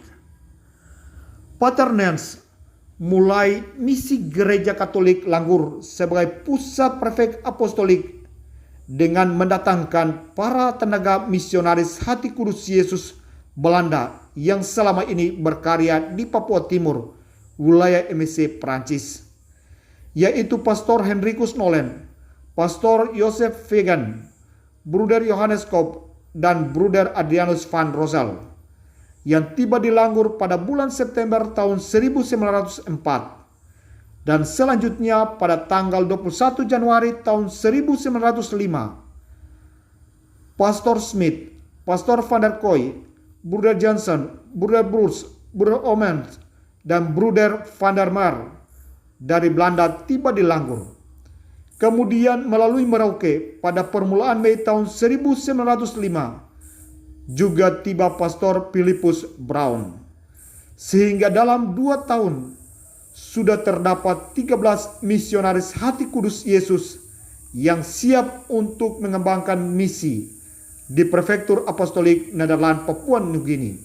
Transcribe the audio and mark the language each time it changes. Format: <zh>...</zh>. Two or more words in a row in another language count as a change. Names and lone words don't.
<id>Pater Nens mulai misi Gereja Katolik Langgur sebagai pusat prefek apostolik dengan mendatangkan para tenaga misionaris Hati Kudus Yesus Belanda yang selama ini berkarya di Papua Timur, wilayah MSC Prancis, yaitu Pastor Henricus Nolen, Pastor Joseph Vegan, Bruder Johannes Kopp, dan Bruder Adrianus van Rosel, yang tiba di Langgur pada bulan September tahun 1904, dan selanjutnya pada tanggal 21 Januari tahun 1905, Pastor Smith, Pastor Van der Kooi, Bruder Johnson, Bruder Bruce, Bruder Omens, dan Broeder van der Meer dari Belanda tiba di Langgur. Kemudian melalui Merauke pada permulaan Mei tahun 1905 juga tiba Pastor Philippus Braun. Sehingga dalam 2 tahun sudah terdapat 13 misionaris hati kudus Yesus yang siap untuk mengembangkan misi di Prefektur Apostolik Nederland Papua Nugini.</id>